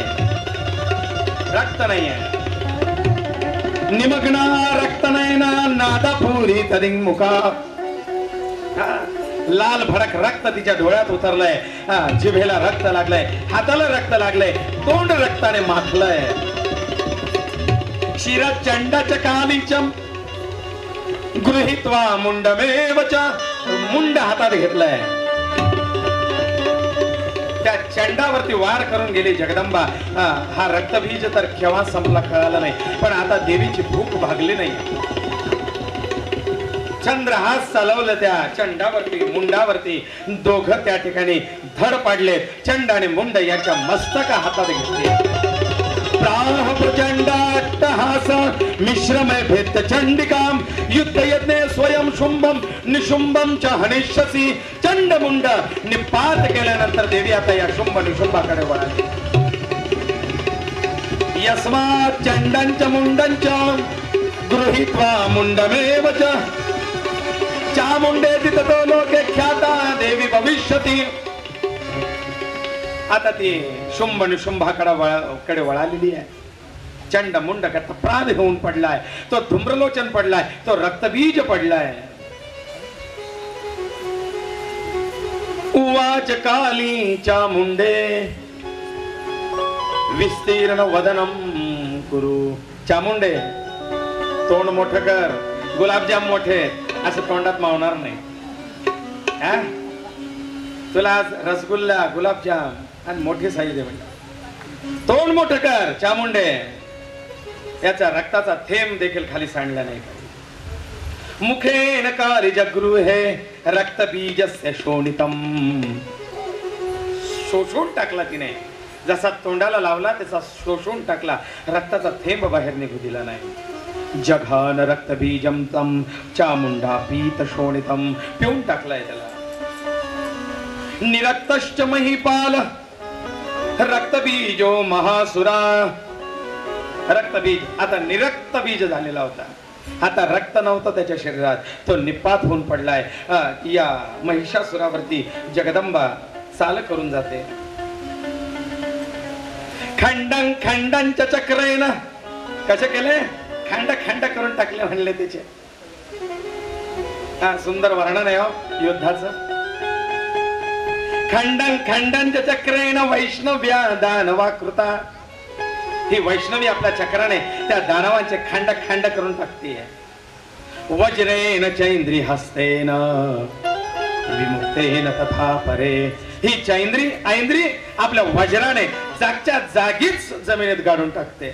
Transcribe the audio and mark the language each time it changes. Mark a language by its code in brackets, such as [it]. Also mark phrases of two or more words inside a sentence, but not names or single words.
[mr] रक्त नाहीये. [sa] निमग्ना रक्त नयना नादापुरी तदिंग मुखा. [mr] लाल भडक रक्त तिच्या डोळ्यात उतरलंय, जिभेला रक्त लागलंय, हाताला रक्त लागलंय, तोंड रक्ताने माखलंय. [sa] शिरा चंडाच्या कालीचम गृहीत्वा मुंडमेवचा. [mr] मुंड हातात घेतलंय. त्या चंडावरती वार करून गेली जगदंबा. हा रक्तबीज तर केव्हा संपला कळाला नाही, पण आता देवीची भूक भागली नाही. चंद्रहास चालवलं त्या चंडावरती, मुंडावरती. दोघं त्या ठिकाणी धड पाडले. चंड आणि मुंड यांच्या मस्तका हातात घेतली. [sa] प्राह प्रचंडाट्टहास मिश्रमय भेद चंडिकाम युद्ध यज्ञ स्वयं शुंभम निशुंभम च हनिष्यसी. [mr] चंड मुंड निपात केल्यानंतर देवी आता या शुंभ निशुंभाकडे वळाली. [sa] यस्मात् चंडांच मुंडांच गृहीत्वा मुंडमेव च चामुंडेति ततो लोके ख्याता देवी भविष्यति. [mr] आता ती शुंभ निशुंभाकडे वळालेली आहे. चंड मुंड करता प्राण घेऊन पडलाय, तो धूम्रलोचन पडलाय, तो रक्तबीज पडलाय. [sa] उवाच काली चामुंडे विस्तीर्ण वदनम कुरु. [mr] चामुंडे तोंड मोठं कर, गुलाबजाम मोठे असं तोंडात मावणार नाही. तुला आज रसगुल्ला, गुलाबजाम आणि मोठी साई दे म्हणजे. तोंड मोठं कर चामुंडे. याचा रक्ताचा थेंब देखील खाली सांडला नाही. [sa] मुखेन काली जगृहे रक्तबीजस्य शोणितम. [mr] शोषून टाकला तिने, जसा तोंडाला लावला त्याचा शोषून टाकला. रक्ताचा थेंब बाहेर निघू दिला नाही. [sa] जघान रक्तबीजम तम चामुंडा पीत शोणितम. [mr] पिऊन टाकलाय त्याला. [sa] निरक्तश्च महिपाल रक्तबीजो महासुरा. [mr] रक्तबीज आता निरक्त बीज झालेला होता. आता रक्त नव्हतं त्याच्या शरीरात, तो निपात होऊन पडलाय. या महिषासुरावरती जगदंबा चाल करून जाते. [sa] खंडन खंडांच्या चक्रेन. [mr] कसे केले? खंड खंड करून टाकले म्हणले त्याचे. सुंदर वर्णन आहे हो युद्धाचं. [sa] खंडन खंडांच्या चक्रेन वैष्णव्या दानवा कृता. [mr] ही वैष्णवी आपल्या चक्राने त्या दानवांचे खंड खंड करून टाकते. [sa] वज्रेन चैंद्री हस्तेन विमुक्तेन तथा परे. [mr] ही चैंद्री ऐंद्री आपल्या वज्राने जागच्या जागीच जमिनीत गाडून टाकते.